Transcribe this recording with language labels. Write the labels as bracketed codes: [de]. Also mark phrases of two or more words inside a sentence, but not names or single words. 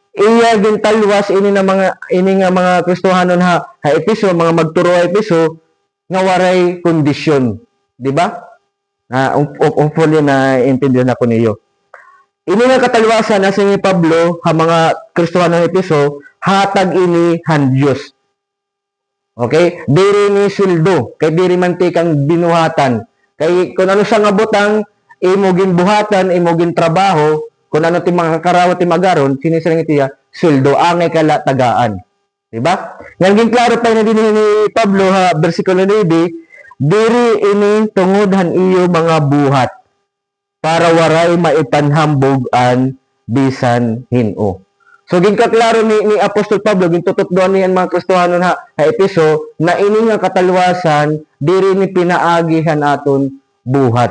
[war] iya gintalwas ini nga mga Kristohanon ha episo, mga magturo ha episo nga waray kondisyon, di ba? [tl] Hopefully na intindihan ako niyo. [war] Ini nga katalwasan na si Pablo ha mga Kristohanon episo hatag ini han Dios. Okay? Diri ni sildo, kay diri man kang binuhatan. Kay kung ano siya nga butang imo ginbuhatan, imo trabaho, kung ano ti mga karawat ti magaron, sinisirang itiya, sildo angay kala tagaan. Diba? Nga klaro pa na din ni Pablo ha bersikulo 9, diri ini tungod han iyo mga buhat para waray maipanhambog an bisan hino. So ginkaklaro ni Apostol Pablo gintutupdoan niyan mga Kristohanon ha episo na ini nga katalwasan diri ni pinaagihan aton buhat.